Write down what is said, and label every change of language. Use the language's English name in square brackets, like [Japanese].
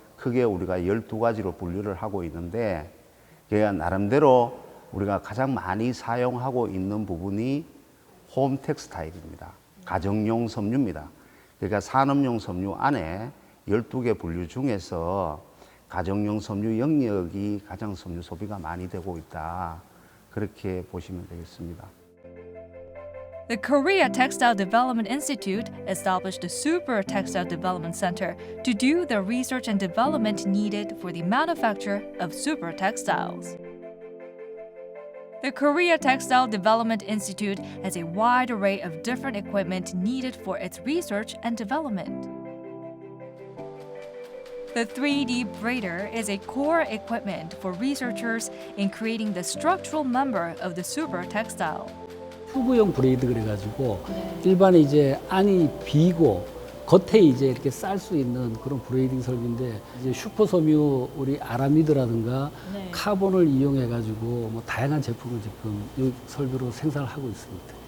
[Korean] 크게 우리가 12가지로 분류를 하고 있는데 그러니까 나름대로 우리가 가장 많이 사용하고 있는 부분이 홈 텍스타일입니다. 가정용 섬유입니다. 그러니까 산업용 섬유 안에 12개 분류 중에서 가정용 섬유 영역이 가장 섬유 소비가 많이 되고 있다. 그렇게 보시면 되겠습니다. [English] The Korea Textile Development Institute established the Super Textile Development Center to do the research and development needed for the manufacture of super textiles. The Korea Textile Development Institute has a wide array of different equipment needed for its research and development. The 3D braider is a core equipment for researchers in creating the structural member of the super textile. [Korean] 튜브형 브레이드 그래가지고 일반에 이제 안이 비고 겉에 이제 이렇게 쌀 수 있는 그런 브레이딩 설비인데 이제 슈퍼 섬유 우리 아라미드라든가 카본을 이용해가지고 뭐 다양한 제품을 지금 이 설비로 생산을 하고 있습니다.